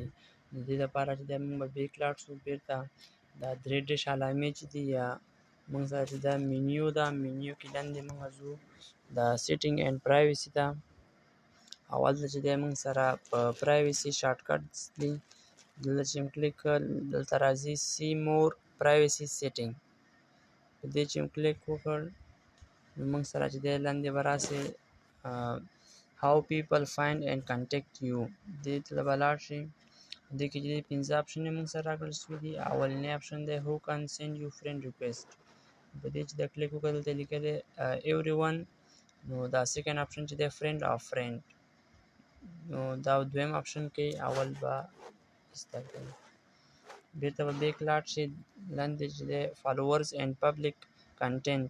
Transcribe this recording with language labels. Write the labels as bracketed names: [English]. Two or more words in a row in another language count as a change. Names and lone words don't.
[Pashto] د دې لپاره چې موږ به بیک لاړ شو، بیرته دا درې ډیش علامې چې دي یا موږ سره چې دا منیو ده، منیو کې لاندې موږ ځو دا [English] setting and privacy [Pashto] ته. اول چې موږ سره په [English] privacy short cuts [Pashto] دي، دلته چې کلیک کړل دلته راځي [English] see more privacy setting. [Pashto] په دې چې کلیک وکړ نو موږ سره چې لاندې به راسي [English] how people find and contact you. [Pashto] دې ته به لاړ شي. دې کې چې 15 آپشن موږ سره راکړل شوي دي. اولنی آپشن دی [English] who can send you friend request. [Pashto] په دې چې کلیک وکړل دلته لیکلی everyone. نو دا [English] second option [Pashto] چې دی فرینډ او فرینډ. نو دا دویم آپشن کې اول به ایسته کړئ. بیرته به بیک لاړ شي، لاندې چې دی [English] followers and public content.